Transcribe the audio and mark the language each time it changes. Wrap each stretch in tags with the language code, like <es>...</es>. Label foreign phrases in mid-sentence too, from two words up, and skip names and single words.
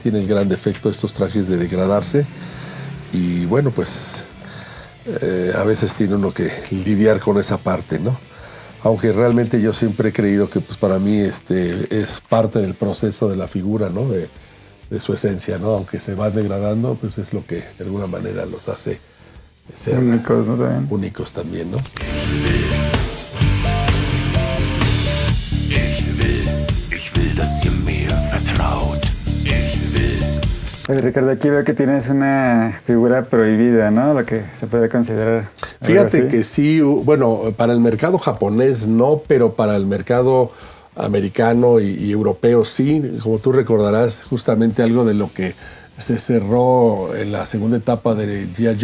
<es>Tiene el gran defecto estos trajes de degradarse. Y bueno, pues a veces tiene uno que lidiar con esa parte, ¿no? Aunque realmente yo siempre he creído que pues para mí es parte del proceso de la figura, ¿no? De su esencia, ¿no? Aunque se van degradando, pues es lo que de alguna manera los hace ser únicos, ¿no? También. Únicos también, ¿no?</es> <de>Ich will, dass ihr mir vertraut. Ich will.</de> <es>Oye, Ricardo, aquí veo que tienes una figura prohibida, ¿no? Lo que se podría considerar. Fíjate que sí, bueno, para el mercado japonés no, pero para el mercado americano y europeo sí. Como tú recordarás, justamente algo de lo que se cerró en la segunda etapa de G.I.</es>